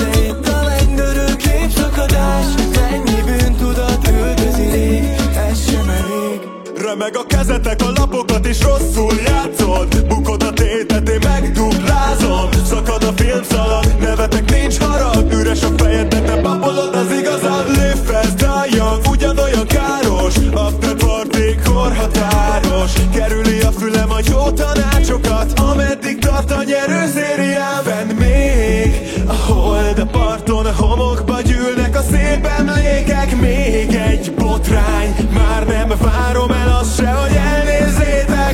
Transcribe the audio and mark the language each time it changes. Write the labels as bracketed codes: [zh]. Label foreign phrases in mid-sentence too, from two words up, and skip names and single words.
[hu] Itt a lendörő képszakadás, mennyi bűntudat üldözi rég, ez sem elég. Remeg a kezetek, a lapokat is rosszul játszod, bukod a tétet, én megduplázom. Szakad a filmszalag, nevetek, nincs harag, üres a fejed, de te pabolod az igazad. [en] Live fast, die young, [hu] ugyanolyan káros, [en] after party [hu] korhatáros. Kerüli a fülem a jó tanácsokat, ameddig tart a nyerőszériám. Fenn még a hold a parton, a homokba gyűlnek a szép emlékek. Még egy botrány, már nem várom el azt se, hogy elnézzétek.